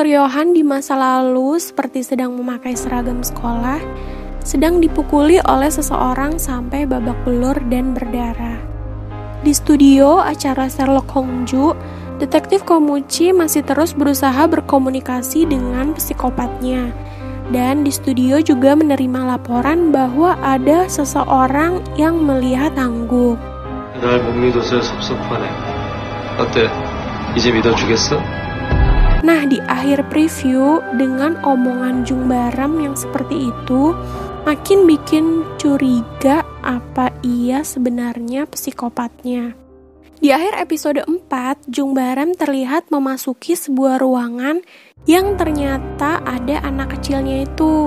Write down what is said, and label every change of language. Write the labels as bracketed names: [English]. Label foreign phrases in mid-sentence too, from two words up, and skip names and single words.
[Indonesian] Yohan di masa lalu seperti sedang memakai seragam sekolah, sedang dipukuli oleh seseorang sampai babak belur dan berdarah. Di studio acara Sherlock Hongju, Detektif Gomuchi masih terus berusaha berkomunikasi dengan psikopatnya. Dan di studio juga menerima laporan bahwa ada seseorang yang melihat Hangguk. [Korean] 날 못 믿어서 섭섭하네. 어때? 이제 믿어주겠어? [Indonesian] Nah, di akhir preview dengan omongan Jung Barem yang seperti itu, makin bikin curiga apa ia sebenarnya psikopatnya. Di akhir episode 4, Jung Barem terlihat memasuki sebuah ruangan yang ternyata ada anak kecilnya itu.